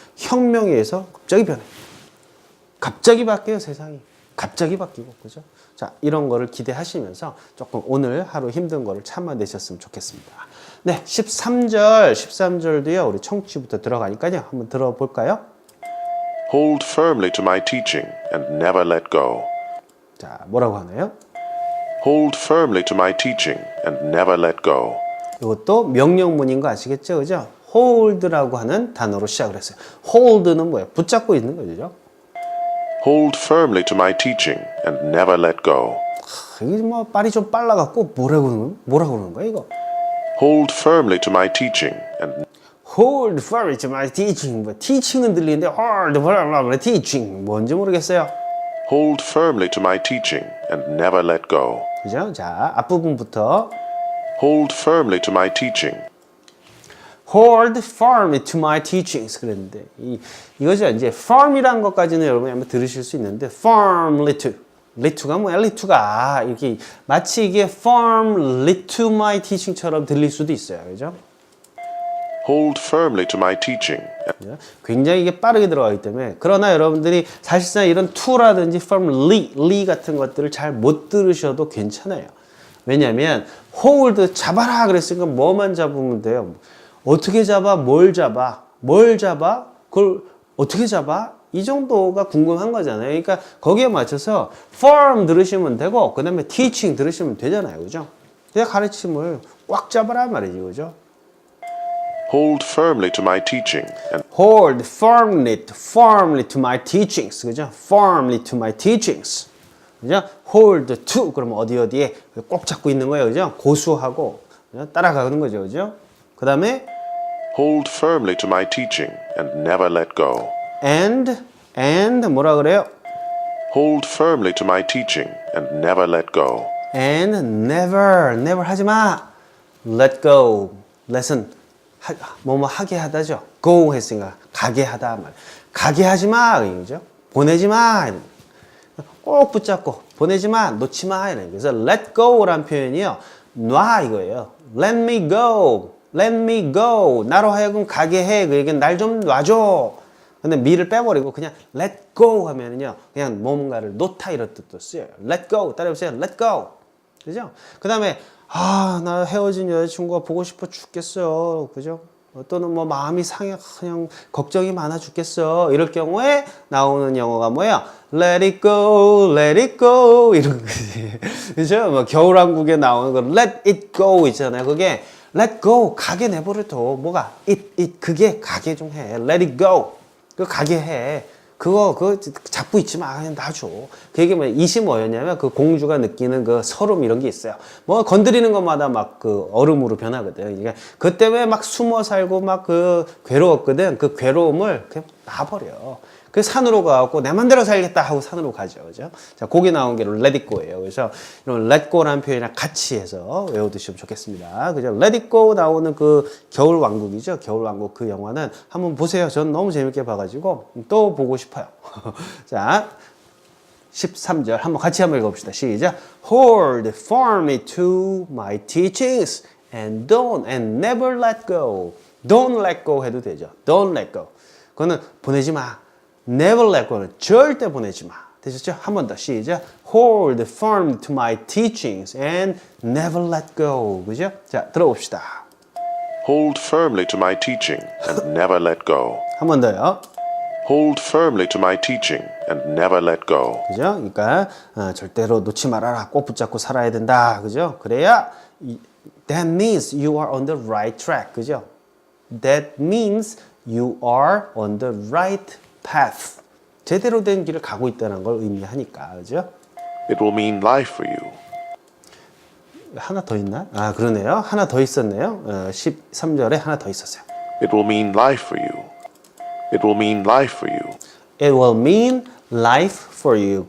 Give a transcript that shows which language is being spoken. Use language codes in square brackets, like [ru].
[ko] 혁명에 의해서 갑자기 변해. 갑자기 바뀌어요, 세상이. 갑자기 바뀌고, 그죠? 자, 이런 거를 기대하시면서 조금 오늘 하루 힘든 거를 참아내셨으면 좋겠습니다. 네, 13절도요, 우리 청취부터 들어가니까요. 한번 들어볼까요? [en] Hold firmly to my teaching and never let go. [ko] 자, 뭐라고 하나요? [en] Hold firmly to my teaching and never let go. [ko] 이것도 명령문인 거 아시겠죠? 그죠? hold라고 하는 단어로 시작을 했어요. hold는 뭐예요? 붙잡고 있는 거죠. [en] Hold firmly to my teaching and never let go. [ko] 이게 말이 좀 빨라갖고 뭐라고 그러는 거야, 이거? [en] Hold firmly to my teaching and hold firmly to my teaching. [ko] teaching은 들리는데 [en] hold firmly teaching [ko] 뭔지 모르겠어요. [en] hold firmly to my teaching and never let go. [ko] 그죠? 자, 앞부분부터 [en] Hold firmly to my teaching. hold firmly to my teachings [ko] 그랬는데, 이거죠. 이제 firm이란 것까지는 여러분이 한번 들으실 수 있는데, firmly to, to가 뭐야? to가 이렇게 마치 이게 [en] firmly to my teaching [ko] 처럼 들릴 수도 있어요. 그죠? [en] Hold firmly to my teaching. [ko] 굉장히 이게 빠르게 들어가기 때문에. 그러나 여러분들이 사실상 이런 to라든지 firmly 같은 것들을 잘 못 들으셔도 괜찮아요. 왜냐하면 hold 잡아라 그랬으니까 뭐만 잡으면 돼요? 어떻게 잡아? 뭘 잡아? 뭘 잡아? 그걸 어떻게 잡아? 이 정도가 궁금한 거잖아요. 그러니까 거기에 맞춰서 farm 들으시면 되고 그 다음에 teaching 들으시면 되잖아요. 그죠? 그냥 가르침을 꽉 잡아라 말이지. 그죠? [en] Hold firmly to my teaching and Hold firmly to my teachings. 그죠? Firmly to my teachings. 그죠? [ko] Hold to 그러면 어디에 꼭 잡고 있는 거예요. 그죠? 고수하고 그죠? 따라가는 거죠. 그죠? 그 다음에 [en] hold firmly to my teaching and never let go. [ko] and 뭐라 그래요? [en] Hold firmly to my teaching and never let go. And never [ko] 하지 마. [en] Let go. [ko] lesson 뭐뭐 하게 하다죠. go 했으니까 가게 하다 말. 가게 하지 마. 그죠? 보내지 마. 꼭 붙잡고 보내지 마. 놓지 마. 그래서 let go라는 표현이요. 놔 이거예요. [en] Let me go. Let me go. [ko] 나로 하여금 가게 해. 그 얘기는 날 좀 놔줘. 근데 me를 빼버리고 그냥 let go 하면은요. 그냥 뭔가를 놓다 이런 뜻도 쓰여요. [en] let go. [ko] 따라해보세요. [en] let go. 그죠? [ko] 그 다음에 나 헤어진 여자친구가 보고 싶어 죽겠어. 그죠? 또는 뭐 마음이 상해 그냥 걱정이 많아 죽겠어. 이럴 경우에 나오는 영어가 뭐예요? [en] Let it go, let it go [ko] 이런 거지. 그죠? 뭐 겨울왕국에 나오는 거 let it go 있잖아요. 그게 let go 가게 내버려둬. 뭐가 it 그게 가게 좀 해. [en] let it go. [ko] 그 가게 해. 그거 잡고 있지 마. 그냥 놔줘. 그 얘기 뭐 이시 뭐였냐면 그 공주가 느끼는 그 서름 이런 게 있어요. 뭐 건드리는 것마다 막 그 얼음으로 변하거든. 그러니까 그 때문에 막 숨어 살고 막 그 괴로웠거든. 그 괴로움을 그냥 놔버려. 그 산으로 가고 내 맘대로 살겠다 하고 산으로 가죠. 그죠? 자, 거기 나온 게 let it go예요. 그래서 이런 let go라는 표현이랑 같이 해서 외워두시면 좋겠습니다. 그죠? let it go 나오는 그 겨울 왕국이죠. 겨울 왕국 그 영화는 한번 보세요. 전 너무 재밌게 봐가지고 또 보고 싶어요. 자, 13절 한번 같이 한번 읽어봅시다. 시작. [en] Hold firmly to my teachings and never let go. Don't let go [ko] 해도 되죠. [en] Don't let go. [ko] 그거는 보내지 마. [en] Never let go [ko] 는 절대 보내지 마. 되셨죠? 한 번 더 시작. [en] Hold firm to my teachings and never let go. [ko] 그죠? 자, 들어봅시다. [en] Hold firmly to my teaching and never let go. [ko] 한 번 더요. [en] Hold firmly to my teaching and never let go. [ko] 그죠? 그러니까 절대로 놓지 말아라. 꼭 붙잡고 살아야 된다. 그죠? 그래야 [en] that means you are on the right track. [ko] 그죠? [en] That means you are on the right path. [ko] 제대로 된 길을 가고 있다는 걸 의미하니까. 그죠? [en] It will mean life for you. [ko] 하나 더 있나? 그러네요. 하나 더 있었네요. 13절에 하나 더 있었어요. [en] It will mean life for you. It will mean life for you. It will mean life for you.